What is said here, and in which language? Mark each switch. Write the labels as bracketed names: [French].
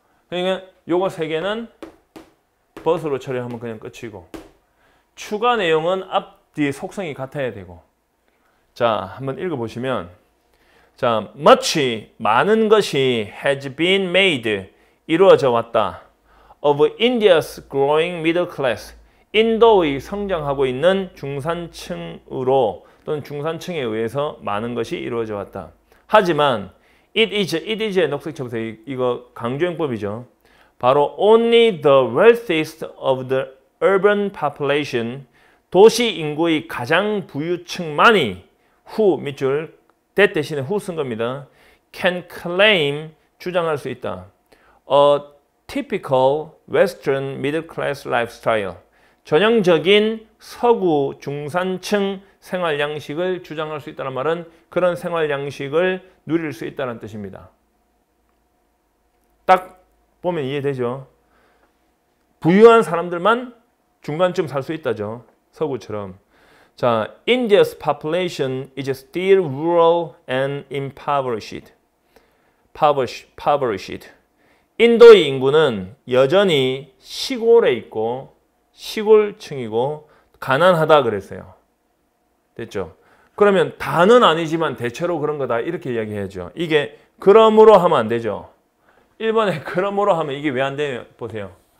[Korean] 그러니까 요거 세 개는 but으로 처리하면 그냥 끝이고 추가 내용은 앞뒤 속성이 같아야 되고 자 한번 읽어보시면 자 [English] much [Korean] 많은 것이 [English] has been made [Korean] 이루어져 왔다 [English] of India's growing middle class [Korean] 인도의 성장하고 있는 중산층으로 또는 중산층에 의해서 많은 것이 이루어져 왔다. 하지만 [English] it is [Korean] 의 녹색 쳐보세요. 이거 강조용법이죠. 바로 [English] only the wealthiest of the urban population [Korean] 도시 인구의 가장 부유층만이 who 밑줄 that 대신에 who 쓴 겁니다. [English] can claim [Korean] 주장할 수 있다. [English] A typical western middle class lifestyle [Korean] 전형적인 서구 중산층 생활 양식을 주장할 수 있다는 말은 그런 생활 양식을 누릴 수 있다는 뜻입니다. 딱 보면 이해되죠? 부유한 사람들만 중간쯤 살 수 있다죠. 서구처럼. 자, [English] India's population is still rural and impoverished. Impoverished. [Korean] 인도의 인구는 여전히 시골에 있고 시골층이고 가난하다 그랬어요. 됐죠? 그러면 다는 아니지만 대체로 그런 거다 이렇게 이야기해야죠. 이게 그러므로 하면 안 되죠. 1번에 그러므로 하면 이게 왜 안 돼요? 보세요.